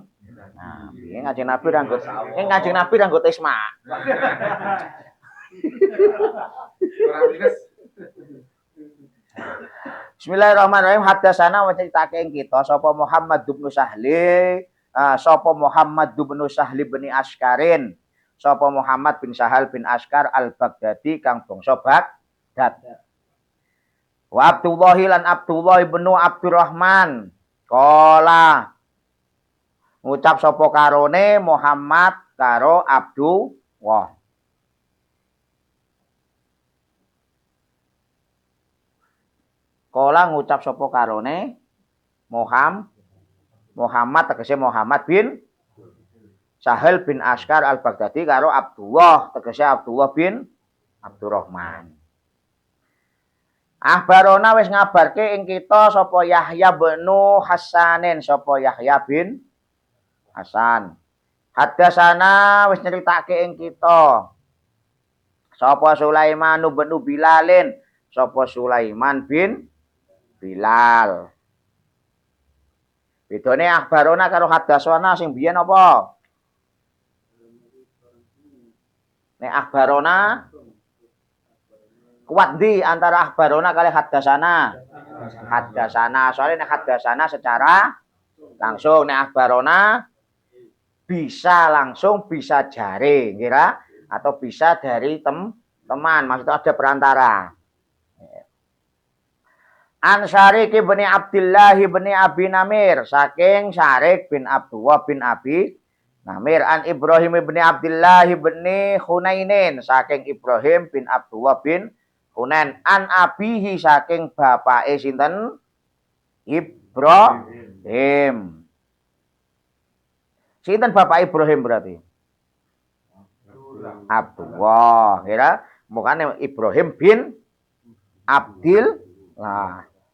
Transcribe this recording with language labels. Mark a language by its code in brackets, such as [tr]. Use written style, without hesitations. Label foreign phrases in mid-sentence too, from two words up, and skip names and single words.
[jv] Nah, piye Kanjeng Nabi ra nggo Kanjeng Nabi ra nggo tisma. [ar] بسم الله الرحمن الرحيم. [jv] Hadatsana wa critake ing kita sapa Muhammad bin Sahli, sapa Muhammad bin Sahli bin Askarin, sapa Muhammad bin Sahal bin Askar al-Baghdadi kang bangsa Baghdad. Wa Abdullah lan Abdullah bin Abdurrahman qala ngucap sapa karone Muhammad karo Abdullah. Kala ngucap sapa karone Muhammad tegese Muhammad bin Sahal bin Askar al-Baghdadi karo Abdullah tegese Abdullah bin Abdurrahman. Ahbarona wis ngabarke ing kita sapa Yahya bin Hasanin sapa Yahya bin Hasan. Hadatsana wis nyeritake ing kita sapa Sulaiman bin Bilalin sapa Sulaiman bin Bilal. Bedane akhbarona karo hadatsana sing biyen apa? [id] Nek akhbarona kuat di antara akhbarona kali hadatsana. Hadatsana, soalnya nek hadatsana secara langsung, nek akhbarona bisa langsung, bisa jare, kira atau bisa dari teman, maksudnya ada perantara. [jv] An Syarik bin Abdullah bin Abi Namir saking Syarik bin Abdullah bin Abi Namir an Ibrahim bin Abdullah bin Hunainin saking Ibrahim bin Abdullah bin Hunain [ar] عن أبيه [jv] saking bapake sinten Ibrahim. Sinten bapak Ibrahim berarti? Abdullah, kira mukane Ibrahim bin Abdillah.